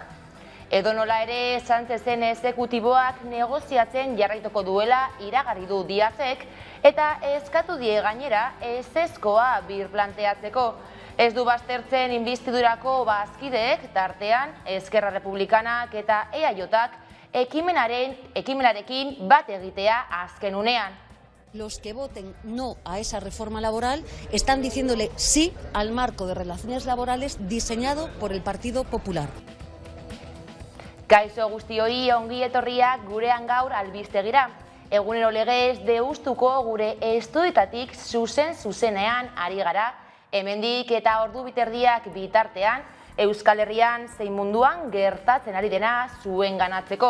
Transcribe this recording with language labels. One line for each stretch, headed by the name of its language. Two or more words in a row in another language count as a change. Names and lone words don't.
Basque: Edonola ere, Sánchezen exekutiboak negoziatzen jarraituko duela iragarri du Díazek eta eskatu die gainera ezezkoa birplanteatzeko. Ez du baztertzen investidurako bazkideek tartean Esquerra Republikanak eta EAJak ekimenarekin bat egitea azken unean.
Spanish: Los que voten no a esa reforma laboral están diciéndole sí al marco de relaciones laborales diseñado por el Partido Popular.
Basque: Kaixo guztioi ongi etorriak gurean gaur albistegira. Egunero legez deustuko gure estudioetatik zuzenean ari gara. Hemendik eta ordu biterdiak bitartean Euskal Herrian zein munduan gertatzen ari dena zuen ganatzeko.